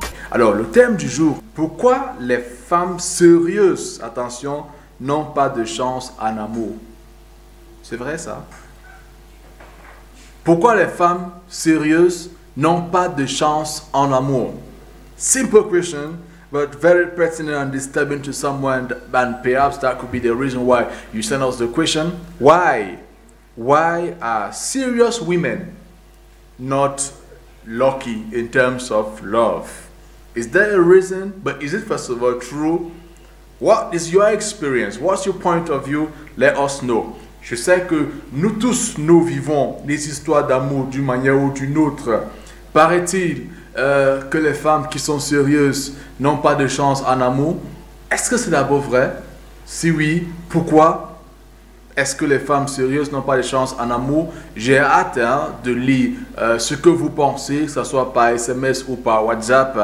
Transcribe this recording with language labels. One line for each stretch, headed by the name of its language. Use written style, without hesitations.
French: Alors, le thème du jour, pourquoi les femmes sérieuses, attention, n'ont pas de chance en amour? C'est vrai ça? Pourquoi les femmes sérieuses n'ont pas de chance en amour?
English: Simple question, but very pertinent and disturbing to someone, and perhaps that could be the reason why you sent us the question. Why? Why are serious women not lucky in terms of love? Is there a reason? But is it first of all true? What is your experience? What's your point of view? Let us know.
French: Je sais que nous tous, nous vivons des histoires d'amour d'une manière ou d'une autre. Paraît-il que les femmes qui sont sérieuses n'ont pas de chance en amour? Est-ce que c'est d'abord vrai? Si oui, pourquoi? Est-ce que les femmes sérieuses n'ont pas de chance en amour? J'ai hâte de lire ce que vous pensez, que ce soit par SMS ou par WhatsApp.